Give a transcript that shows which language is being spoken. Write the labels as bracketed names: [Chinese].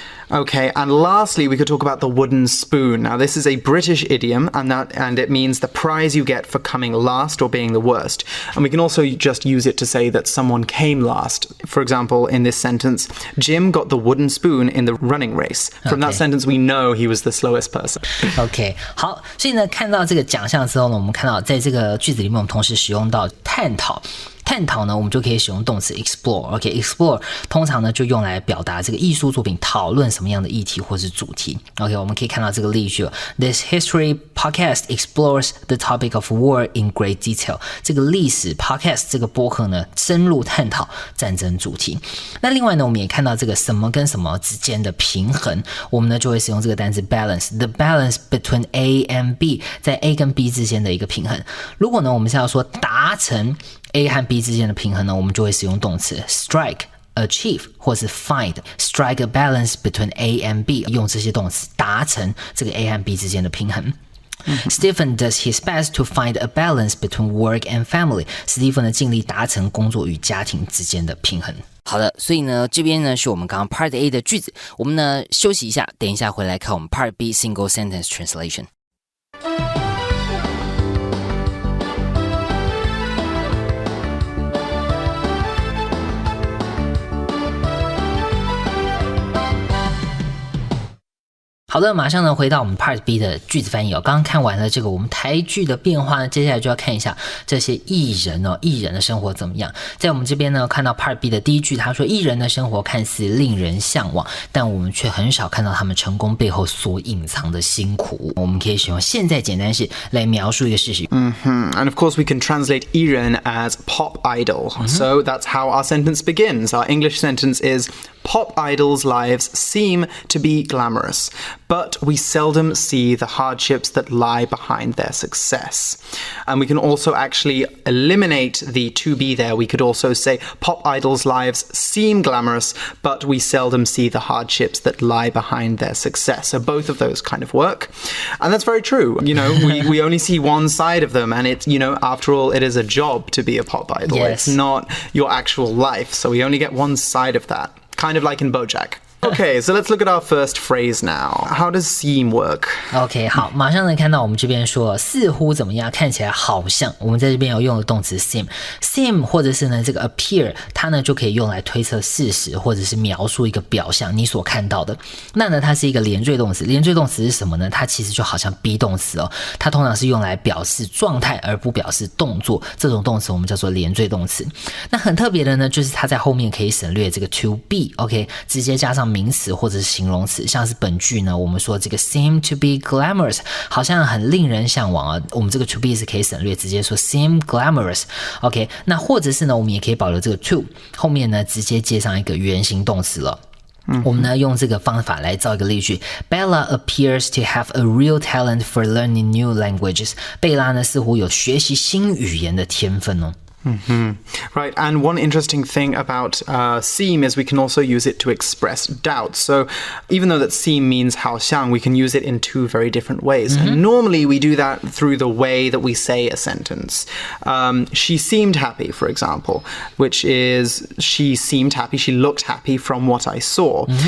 [English] Okay, and lastly, we could talk about the wooden spoon. Now, this is a British idiom, and it means the prize you get for coming last or being the worst. And we can also just use it to say that someone came last. For example, in this sentence, Jim got the wooden spoon in the running race. From that sentence, we know he was the slowest person. [Chinese] OK， 好，所以呢，看到这个奖项之后呢，我们看到在这个句子里面，我们同时使用到探讨。探讨呢，我们就可以使用动词 explore。OK，explore 通常呢就用来表达这个艺术作品讨论什么样的议题或是主题。 [English] OK， [Chinese] 我们可以看到这个例句 [English] This history podcast explores the topic of war in great detail。 [Chinese] 这个历史 podcast 这个播客呢，深入探讨战争主题。那另外呢，我们也看到这个什么跟什么之间的平衡，我们呢就会使用这个单词 balance。 [English] The balance between A and B， [Chinese] 在 A 跟 B 之间的一个平衡。如果呢，我们是要说达成A 和 B 之间的平衡呢，我们就会使用动词 strike、achieve 或是 find。 [English] strike a balance between A and B， [Chinese] 用这些动词达成这个 A 和 B 之间的平衡。 [English] Stephen does his best to find a balance between work and family。 [Chinese] 史蒂芬呢尽力达成工作与家庭之间的平衡。好的，所以呢这边呢是我们刚刚 Part A 的句子，我们呢休息一下，等一下回来看我们 Part B Single Sentence Translation。好的，马上呢回到我们 Part B 的句子翻译哦。刚刚看完了这个我们台剧的变化呢，接下来就要看一下这些艺人哦，艺人的生活怎么样。在我们这边呢，看到 Part B 的第一句，他说艺人的生活看似令人向往，但我们却很少看到他们成功背后所隐藏的辛苦。我们可以使用现在简单式来描述一个事实。 [English] And of course, we can translate 艺人 as pop idol. So that's how our sentence begins. Our English sentence is pop idols' lives seem to be glamorous, but we seldom see the hardships that lie behind their success. And we can also actually eliminate the to be there. We could also say pop idols' lives seem glamorous, but we seldom see the hardships that lie behind their success. So both of those kind of work. And that's very true. You know, we only see one side of them, and it's, you know, after all, it is a job to be a pop idol. Yes. It's not your actual life. So we only get one side of that. Kind of like in BoJack. Okay, so let's look at our first phrase now. How does seem work? [Chinese] OK， 好，马上呢看到我们这边说似乎怎么样，看起来好像，我们在这边有用的动词 seem 或者是呢这个 appear， 它呢就可以用来推测事实或者是描述一个表象你所看到的。那呢它是一个连缀动词，连缀动词是什么呢？它其实就好像 be 动词哦，它通常是用来表示状态而不表示动作，这种动词我们叫做连缀动词。那很特别的呢，就是它在后面可以省略这个 to be， OK， 直接加上名词或者是形容词，像是本句呢，我们说这个 seem to be glamorous 好像很令人向往啊，我们这个 to be 是可以省略，直接说 seem glamorous。 OK， 那或者是呢，我们也可以保留这个 to 后面呢直接接上一个原形动词了。我们呢用这个方法来造一个例句 [English] Bella appears to have a real talent for learning new languages. [Chinese] 贝拉呢似乎有学习新语言的天分哦。 [English] Right, and one interesting thing about seem is we can also use it to express doubt. So even though that seem means 好像, we can use it in two very different ways. And normally we do that through the way that we say a sentence. She seemed happy, for example, which is she seemed happy, she looked happy from what I saw.